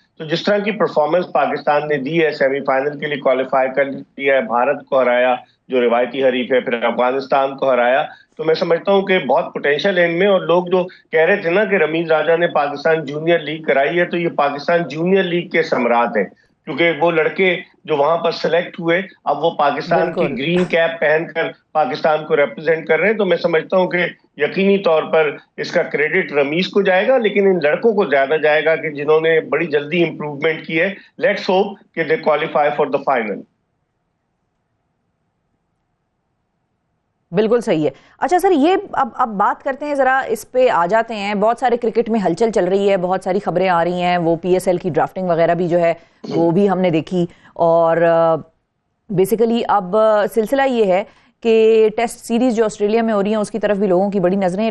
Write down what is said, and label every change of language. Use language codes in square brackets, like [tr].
[ur] تو جس طرح کی پرفارمنس پاکستان نے دی ہے, سیمی فائنل کے لیے کوالیفائی کر لیا ہے, بھارت کو ہرایا جو روایتی حریف ہے, پھر افغانستان کو ہرایا, تو میں سمجھتا ہوں کہ بہت پوٹینشیل ہے ان میں. اور لوگ جو کہہ رہے تھے نا کہ رمیز راجہ نے پاکستان جونیئر لیگ کرائی ہے, تو یہ پاکستان جونیئر لیگ کے ثمرات ہیں, کیونکہ وہ لڑکے جو وہاں پر سلیکٹ ہوئے اب وہ پاکستان کی گرین کیپ پہن کر پاکستان کو ریپرزینٹ کر رہے ہیں. تو میں سمجھتا ہوں کہ یقینی طور پر اس کا کریڈٹ رمیز کو جائے گا, لیکن ان لڑکوں کو زیادہ جائے گا کہ جنہوں نے بڑی جلدی امپروومنٹ کی ہے. [en] Let's hope کہ they qualify for the final. [ur] بالکل صحیح ہے. اچھا سر, یہ اب بات کرتے ہیں, ذرا اس پہ آ جاتے ہیں. بہت سارے کرکٹ میں ہلچل چل رہی ہے, بہت ساری خبریں آ رہی ہیں, وہ پی ایس ایل کی ڈرافٹنگ وغیرہ بھی جو ہے وہ بھی ہم نے دیکھی, اور بیسیکلی اب سلسلہ یہ ہے کہ ٹیسٹ سیریز جو آسٹریلیا میں ہو رہی ہیں اس کی طرف بھی لوگوں کی بڑی نظریں.